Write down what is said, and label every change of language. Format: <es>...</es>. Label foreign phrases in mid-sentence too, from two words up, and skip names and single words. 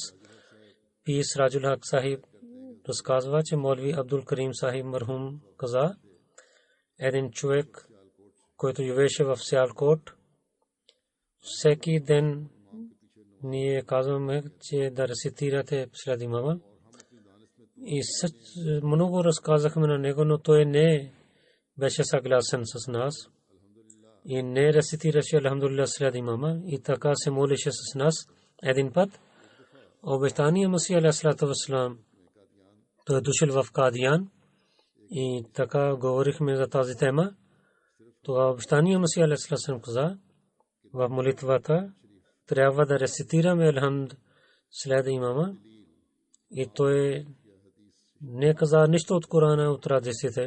<bg>Пис Раджул Хак Сахиб разказва, че Молви Абдул Карим Сахиб мархум каза, един човек, който живееше в Сиалкот, всеки ден ние казваме, че да рецитирате след имама. И много разказахме на него, но той не беше съгласен с нас. И не рецитираше алхамдулилlah след имама. И така се молеше с нас един път. Обещания Масих</bg> <ar>عليه الصلاة والسلام,</ar> <bg>той дошъл в Кадиян. И така говорихме за тази тема. Това обещания Масих алейхиссалам каза, в молитвата трябва да рецитираме алхамд след имама. И той не каза нищо от Корана, от радистите.</bg>